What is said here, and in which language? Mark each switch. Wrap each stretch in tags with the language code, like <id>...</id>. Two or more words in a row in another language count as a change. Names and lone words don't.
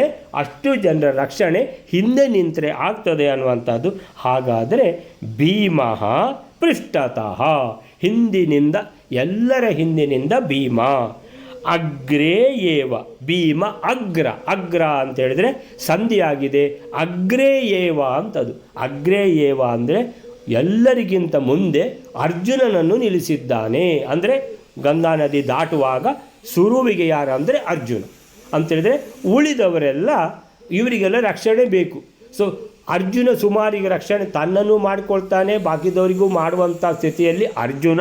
<kn>ಅಷ್ಟು ಜನರ ರಕ್ಷಣೆ ಹಿಂದೆ ನಿಂತರೆ ಆಗ್ತದೆ ಅನ್ನುವಂಥದ್ದು. ಹಾಗಾದರೆ</kn> <sa>ಭೀಮಃ ಪೃಷ್ಠತಃ,</sa> <kn>ಹಿಂದಿನಿಂದ, ಎಲ್ಲರ ಹಿಂದಿನಿಂದ ಭೀಮ.</kn> <sa>ಅಗ್ರೇ ಏವ,</sa> <kn>ಭೀಮ ಅಗ್ರ ಅಂತ ಹೇಳಿದರೆ ಸಂಧಿಯಾಗಿದೆ.</kn> <sa>ಅಗ್ರೇ ಏವ</sa> <kn>ಅಂತದು.</kn> <sa>ಅಗ್ರೇ ಏವ</sa> <kn>ಅಂದರೆ ಎಲ್ಲರಿಗಿಂತ ಮುಂದೆ ಅರ್ಜುನನನ್ನು ನಿಲ್ಲಿಸಿದ್ದಾನೆ. ಅಂದರೆ ಗಂಗಾ ನದಿ ದಾಟುವಾಗ ಸುರುವಿಗೆ ಯಾರು ಅಂದರೆ ಅರ್ಜುನ ಅಂತೇಳಿದರೆ ಉಳಿದವರೆಲ್ಲ ಇವರಿಗೆಲ್ಲ ರಕ್ಷಣೆ ಬೇಕು. ಸೊ ಅರ್ಜುನ ಸುಮಾರಿಗೆ ರಕ್ಷಣೆ ತನ್ನನ್ನು ಮಾಡಿಕೊಳ್ತಾನೆ, ಬಾಕಿದವರಿಗೂ ಮಾಡುವಂಥ ಸ್ಥಿತಿಯಲ್ಲಿ ಅರ್ಜುನ.</kn>